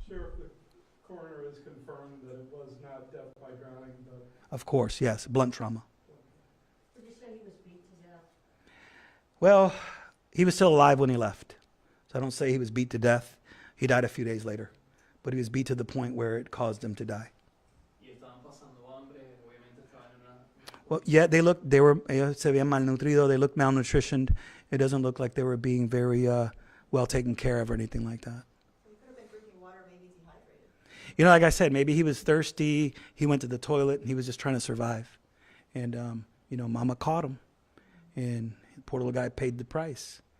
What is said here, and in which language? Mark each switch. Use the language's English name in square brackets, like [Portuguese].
[English] Sheriff, the coroner has confirmed that it was not death by drowning, but Of course, yes, blunt trauma. Would you say he was beat to death? Well, he was still alive when he left. So I don't say he was beat to death. He died a few days later. But he was beat to the point where it caused him to die. [Spanish] Y estaban pasando hambre, obviamente estaban en una... [English] Well, yeah, [Spanish] ellos se veían malnutridos, [English] they looked malnutritioned. It doesn't look like they were being very well taken care of or anything like that. So he could have been drinking water, maybe dehydrated. You know, like I said, maybe he was thirsty, he went to the toilet, and he was just trying to survive. And, you know, mama caught him. And the poor little guy paid the price.